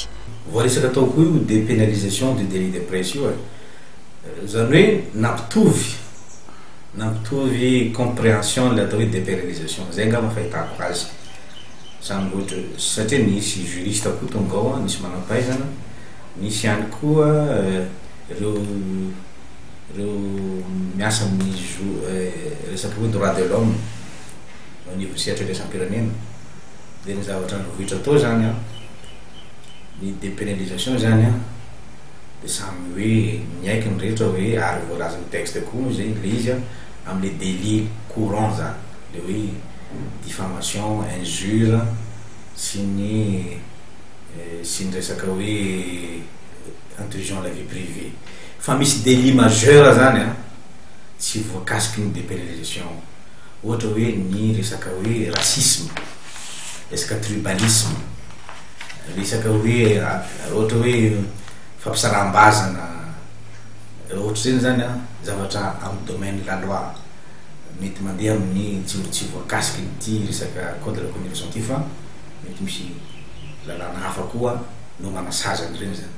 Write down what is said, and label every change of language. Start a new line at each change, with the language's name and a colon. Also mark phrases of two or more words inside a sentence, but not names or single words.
Malagasy: Voaresaka tao koa io
French: dépénalisation du délit de presse
Malagasy: io zany hoe nampitovy compréhension le atao hoe dépénalisation zay angamba fahitako azy zany ohatra satria nisy juriste koa tonga ao nisy manam-pahaizana nisy ihany koa ireo miasa amin'ny resaka hoe
French: droit de l'homme au niveau
Malagasy: sehatra iraisam-pirenena dia ny zavatra vohitra tao zany ny dépénalisation zany dia samy hoe miaiky ny rehetra hoe ary voalaza ny texte koa zay le izy amin'ny
French: délit courant
Malagasy: zany le hoe diffamation, injure sy ny resaka hoe
French: intrusion à la vie privée
Malagasy: fa misy
French: délit majeur
Malagasy: zany tsy voakasiky ny dépénalisation ohatra hoe ny resaka hoe racisme resaka tribalisme resaka hoe ohatra hoe fampisaram-bazana ohatra zany zany zavatra amin'ny
French: domaine la loi
Malagasy: mety mandeha amin'ny tsy voakasiky nyty resaka
French: code de la communication
Malagasy: ty fa mety misy lalàna hafa koa no manasazany reny zany.